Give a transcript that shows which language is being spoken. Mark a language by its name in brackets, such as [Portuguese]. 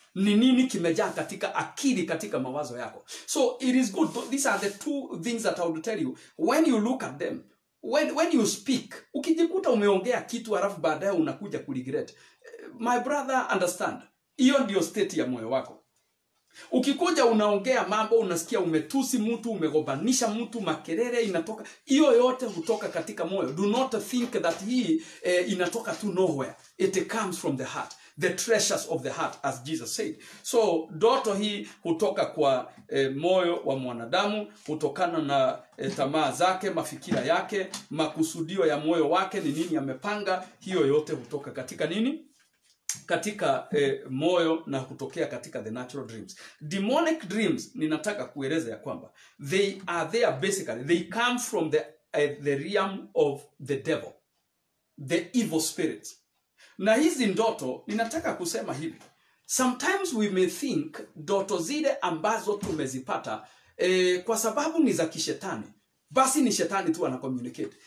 [Swahili] Ni nini kimejaa katika akili, katika mawazo yako. [English] So it is good. These are the two things that I would tell you. When you look at them, when you speak, [Swahili] ukijikuta umeongea kitu alafu baadaye unakuja kuregret, [English] my brother, understand, [Swahili] hiyo ndio state ya moyo wako. Ukikuja unaongea mambo, unasikia umetusi mtu, umegobanisha mtu, makelele inatoka, hiyo yote hutoka katika moyo. [English] Do not think that [Swahili] hii inatoka [English] to nowhere. It comes from the heart, the treasures of the heart, as Jesus said. [Swahili] So ndoto hii hutoka kwa moyo wa mwanadamu, hutokana na tamaa zake, mafikira yake, makusudio ya moyo wake, ni nini amepanga. Hiyo yote hutoka katika nini? Katika moyo, na kutokea katika [English] the natural dreams. Demonic dreams, [Swahili] ninataka kueleza ya kwamba [English] they are there basically, they come from the realm of the devil. the evil spirits. [Swahili] Na hizi ndoto, ninataka kusema hivi. [English] Sometimes we may think [Swahili] ndoto zile ambazo tumezipata kwa sababu ni za kishetani, basi ni shetani tu ana communicate.